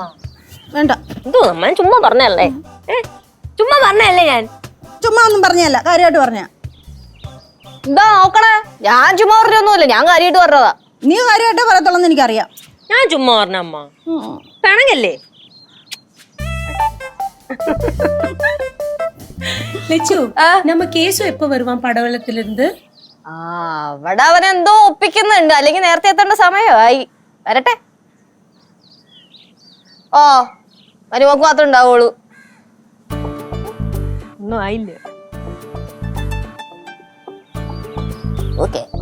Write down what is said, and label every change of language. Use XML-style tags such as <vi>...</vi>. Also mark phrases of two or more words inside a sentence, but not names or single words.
<ml>വേണ്ട, എന്തോ നമ്മൾ ചുമ്മാ പറഞ്ഞല്ലേ? ചുമ്മാ പറഞ്ഞല്ലേ? ഞാൻ ചുമ്മാ ഒന്നും പറഞ്ഞല്ല, കാര്യമായിട്ട് പറഞ്ഞ. എന്താ നോക്കണേ? ഞാൻ ചുമ്മാ പറഞ്ഞൊന്നുമില്ല, ഞാൻ കാര്യമായിട്ട് പറഞ്ഞതാ. നീ കാര്യമായിട്ടേ പറയത്തുള്ളൂ എന്ന് എനിക്കറിയാം. ഞാൻ ചുമ്മാ പറഞ്ഞ അമ്മ. പിണങ്ങല്ലേ?</ml> <ta>லட்சு நம்ம கேசு எப்ப வருவான் പടവലത്തിലിருந்து?</ta> <ml>അവിടെ അവനെന്തോ ഒപ്പിക്കുന്നുണ്ട്, അല്ലെങ്കിൽ നേരത്തെ എത്തേണ്ട സമയമായി. വരട്ടെ. ഓ, മരുമക്ക് മാത്രം ഉണ്ടാവുള്ളൂ. ഒന്നും ആയില്ല. ഓക്കെ,</ml>